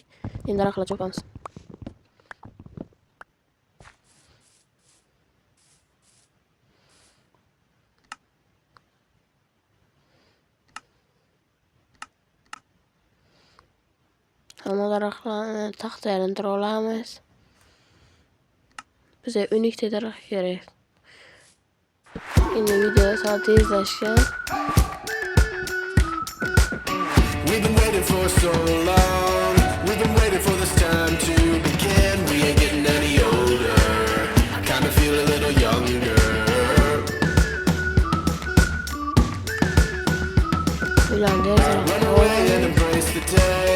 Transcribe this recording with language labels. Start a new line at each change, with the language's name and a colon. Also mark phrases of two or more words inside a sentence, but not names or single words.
Uzbek: Endi daraxtlar chopamiz. Hamma daraxtlarni taxta aylantira olamiz. Bizga 12 ta daraxt kerak. Endi video soat tezlashgan.
English: We've been waiting for so long. We've been waiting for this time to begin. We ain't getting any older. I kinda feel a little younger. Run away and embrace the day.